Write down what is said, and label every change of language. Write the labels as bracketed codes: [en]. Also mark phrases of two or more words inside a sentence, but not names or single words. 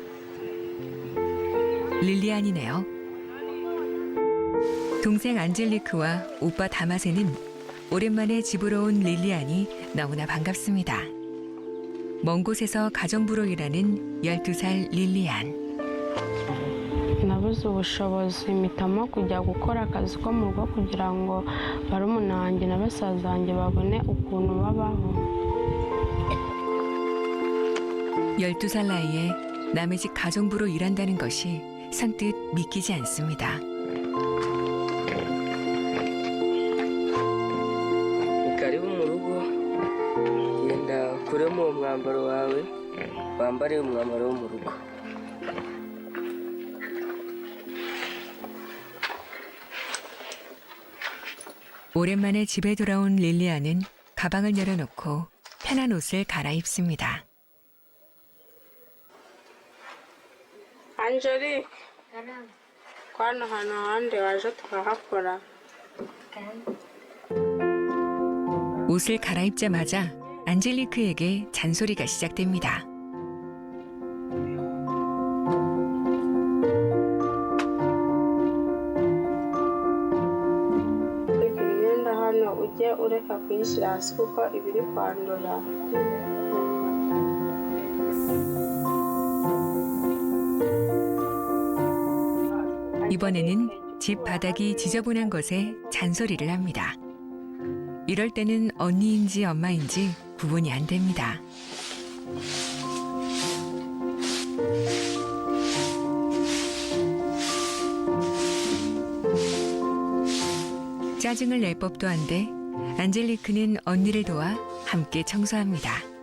[ko] 릴리안이네요. 동생 안젤리크와 오빠 다마세는 오랜만에 집으로 온 릴리안이 너무나 반갑습니다. 먼 곳에서 가정부로 일하는 12살 릴리안. [rw] nabuze ubushobozi mpitamo kujya gukora akazi ko mu rugo kugira ngo barumuna wanjye na basaza banjye babone ukuntu babaho. [ko] 12살 나이에 남의 집 가정부로 일한다는 것이 선뜻 믿기지 않습니다. [rw] karibu mu rugo genda ukuremo umwambaro wawe wambare umwambaro wo mu rugo. [ko] 오랜만에 집에 돌아온 릴리안은 가방을 열어놓고 편한 옷을 갈아입습니다. [rw] Angelique, ko hano hantu ahandi waje tukahakora. [ko] 옷을 갈아입자마자 안젤리크에게 잔소리가 시작됩니다. [rw] Reka imyenda hano ujye ureka kuyishyira hasi kuko iba iri kwandura. [ko] 이번에는 집 바닥이 지저분한 것에 잔소리를 합니다. 이럴 때는 언니인지 엄마인지 구분이 안 됩니다. 짜증을 낼 법도 한데 안젤리크는 언니를 도와 함께 청소합니다.